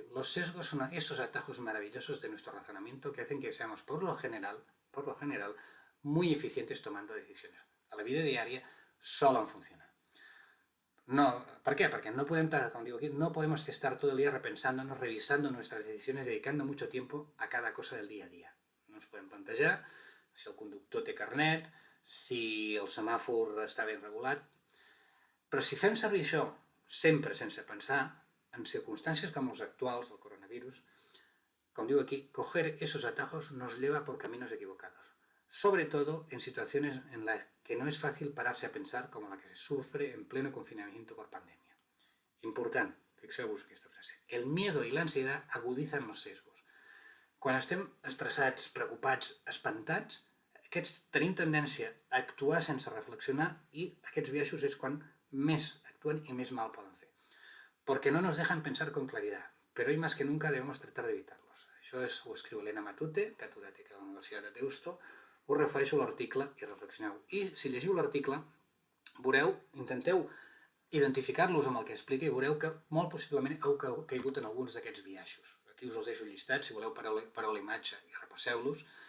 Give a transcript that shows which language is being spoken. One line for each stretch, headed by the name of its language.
Spanish: Los sesgos son esos atajos maravillosos de nuestro razonamiento que hacen que seamos, por lo general, muy eficientes tomando decisiones.
Catalan: A la vida diaria solen funcionar. No,
Spanish: ¿por qué? Porque no podemos, como digo aquí, no podemos estar todo el día repensándonos, revisando nuestras decisiones, dedicando mucho tiempo a cada cosa del día a día.
Catalan: No ens podem plantejar si el conductor té carnet, si el semàfor està ben regulat. Però si fem servir això sempre sense pensar, en circunstàncies com les actuals del coronavirus,
Spanish: como digo aquí, coger esos atajos nos lleva por caminos equivocados. Sobre todo en situaciones en las que no es fácil pararse a pensar como la que se sufre en pleno confinamiento por pandemia.
Catalan: Important, fixeu-vos aquesta frase.
Spanish: El miedo y la ansiedad agudizan los sesgos.
Catalan: Quan estem estressats, preocupats, espantats, tenim tendència a actuar sense reflexionar i aquests biaixos és quan més actúen y més mal poden fer.
Spanish: Porque no nos dejan pensar con claridad, pero hoy más que nunca debemos tratar de evitarlos.
Catalan: Això ho escriu Elena Matute, catedràtica de la Universitat de Deusto. Us refereixo a l'article i reflexioneu. I si llegiu l'article, veureu, intenteu identificar-los amb el que explica i veureu que molt possiblement heu caigut en alguns d'aquests biaixos. Aquí us els deixo llistats, si voleu pareu la imatge i repasseu-los.